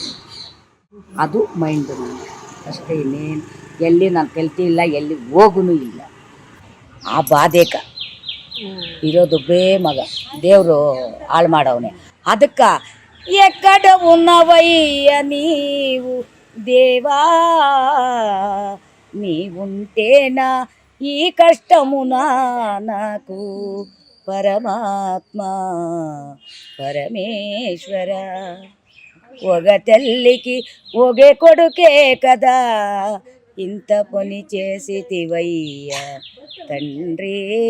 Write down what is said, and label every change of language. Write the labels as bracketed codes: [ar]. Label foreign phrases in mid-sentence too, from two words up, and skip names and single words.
[kn] ಅದು ಮೈಂಡು ನನಗೆ ಅಷ್ಟೇ, ಇನ್ನೇನು ಎಲ್ಲಿ ನಾನು ಕಲ್ತಿಲ್ಲ, ಎಲ್ಲಿ ಹೋಗೂ ಇಲ್ಲ. ಆ ಬಾಧೆಕ ಇರೋದೊಬ್ಬೇ ಮಗ, ದೇವರು ಹಾಳು ಮಾಡೋನೆ. [te] ಅದಕ್ಕೆ ఎక్కడ ఉన్నవయ్య నీవు దేవా, నీవుంటేనా ఈ కష్టమున నాకు పరమాత్మ పరమేశ్వర. ఒక తల్లికి ఒకే కొడుకే కదా, ఇంత పని చేసితివయ్యా తండ్రి.